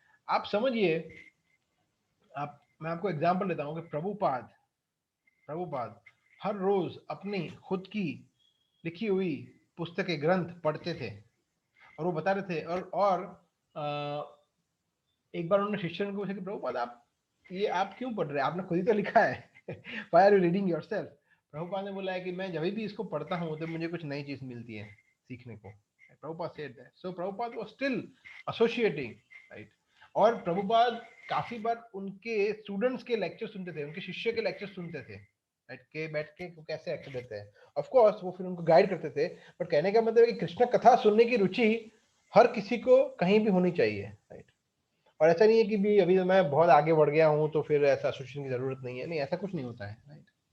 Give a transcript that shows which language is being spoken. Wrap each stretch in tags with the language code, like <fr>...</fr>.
<hi>आप समझिए, मैं आपको एग्जांपल देता हूँ कि प्रभुपाद हर रोज अपनी खुद की लिखी हुई पुस्तकें ग्रंथ पढ़ते थे, और वो बता रहे थे, और एक बार उन्होंने शिष्य को पूछा कि प्रभुपाद आप क्यों पढ़ रहे हैं, आपने खुद ही तो लिखा है,</hi> <en>Why are you reading yourself.</en> <hi>Prabhupada ने बोला है कि मैं जब भी इसको पढ़ता हूँ तो मुझे कुछ नई चीज मिलती है सीखने को।</hi> <en>Prabhupada said that. So Prabhupada was still associating, right?</en> <hi>और प्रभुपाद काफी बार उनके स्टूडेंट्स के लेक्चर सुनते थे, उनके शिष्य के लेक्चर सुनते थे, राइट, के बैठ के कैसे एक्ट देते हैं। ऑफ कोर्स वो फिर उनको गाइड करते थे, बट कहने का मतलब है कि कृष्ण कथा सुनने की रुचि हर किसी को कहीं भी होनी चाहिए, राइट। और ऐसा नहीं है कि भी अभी मैं बहुत आगे बढ़ गया हूं तो फिर ऐसा एसोसिएशन की जरूरत नहीं है, नहीं, ऐसा कुछ नहीं होता है, राइट।</hi>